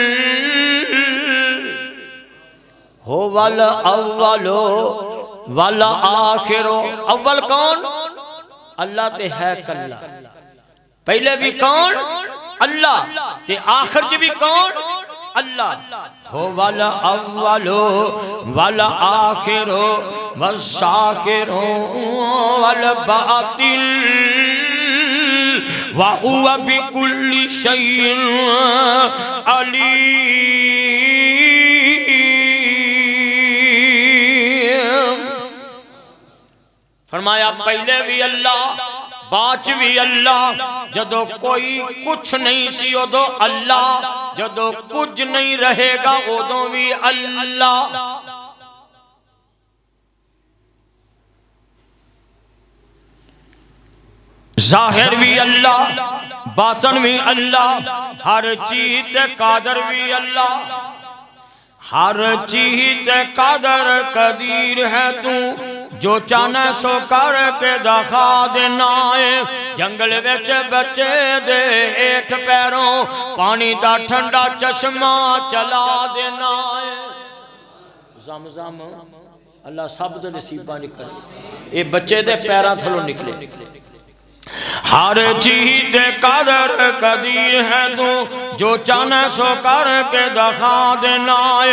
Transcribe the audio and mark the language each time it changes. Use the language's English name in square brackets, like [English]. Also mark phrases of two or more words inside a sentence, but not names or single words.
[Arabic] هو الأول والآخر, [Punjabi] اول کون? اللہ تے ہے کلا۔ پہلے بھی کون? اللہ۔ تے آخر چ بھی کون؟ اللہ. [Arabic] هو الأول والآخر والظاهر والباطن وهو بكل شيء عليم. [Punjabi] فرمایا پہلے بھی اللہ، باچ بھی اللہ. جدوں کوئی کجھ نہیں سی اودوں اللہ، جدوں کجھ نہیں رہے گا اودوں بھی اللہ. ظاہر بھی اللہ، باطن بھی اللہ، ہر چیز قادر بھی اللہ. ہر چیز قادر قدیر ہے تو، جو چاہنا سو کر کے دکھا دینا ہے. جنگل وچ بچے دے ہیٹھ پیروں پانی دا ٹھنڈا چشمہ چلا دینا ہے. زم زم اللہ سب دے نصیباں نکلے، یہ بچے دے پیراں تھلوں نکلے. ہر چیز قدر قدیر ہے تو، جو چاہنا سو کر کے دکھا دینا ہے.